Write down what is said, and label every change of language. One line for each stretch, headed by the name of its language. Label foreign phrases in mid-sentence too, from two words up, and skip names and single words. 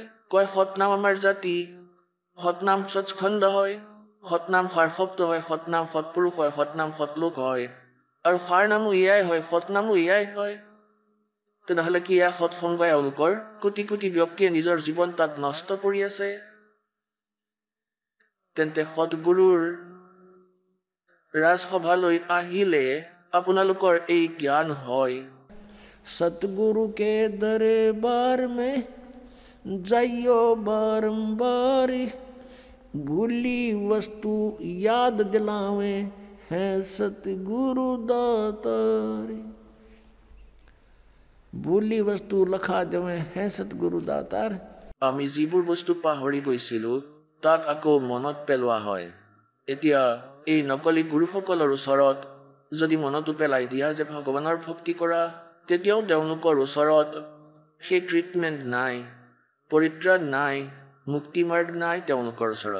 Assamese: কয় সৎনাম আমাৰ জাতি, সৎনাম সৎখণ্ড হয়, সৎনাম সাৰশব্দ হয়, সৎনাম সৎপুৰুষ হয়, সৎনাম সৎলোক হয়, আৰু সাৰ নামো এয়াই হয়, সৎনামো এয়াই হয়। তেনেহ'লে কি এয়া সৎসংগ? এওঁলোকৰ কোটি কোটি ব্যক্তিয়ে নিজৰ জীৱন তাত নষ্ট কৰি আছে। তেন্তে সৎগুৰুৰ ৰাজসভালৈ আহিলে আপোনালোকৰ এই জ্ঞান হয়।
Hindi: सतगुरु के दरबार में जाइयो बारंबार, भूली वस्तु याद दिलावे हैं सतगुरु दातारी। भूली वस्तु लखा देवे हैं सतगुरु दातार।
Assamese: আমি যিবোৰ বস্তু পাহৰি গৈছিলোঁ তাক আকৌ মনত পেলোৱা হয়। এতিয়া এই নকলি গুৰুসকলৰ ওচৰত যদি মনতো পেলাই দিয়া যে ভগৱানৰ ভক্তি কৰা, তেতিয়াও তেওঁলোকৰ ওচৰত সেই ট্ৰিটমেণ্ট নাই, পৰিত্ৰাণ নাই, মুক্তিমাৰ্গ নাই তেওঁলোকৰ ওচৰত।